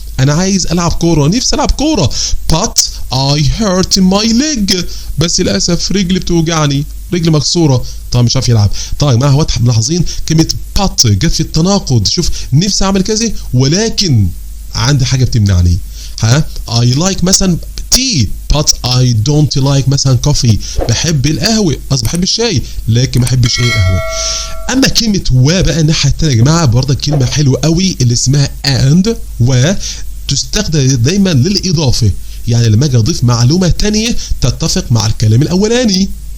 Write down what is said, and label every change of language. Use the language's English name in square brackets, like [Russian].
[Arabic] انا عايز العب كوره، نفسي العب كوره. [English] but I hurt my leg. [Arabic] بس للاسف رجلي بتوجعني، رجلي مكسوره. طبعا مش عارف يلعب. طيب ما هو ملاحظين كلمه but جت في التناقض. شوف، نفسي اعمل كذا ولكن عندي حاجه بتمنعني. [English] I like مثلا tea but I don't like مثلا coffee. [Arabic] بحب القهوه، قصدي بحب الشاي لكن ما بحبش القهوه. اما كلمه و بقى الناحيه الثانيه يا جماعه برضه كلمه حلوه قوي اللي اسمها and. و تستخدم دايما للاضافه، يعني لما اجي اضيف معلومه ثانيه تتفق مع الكلام الاولاني.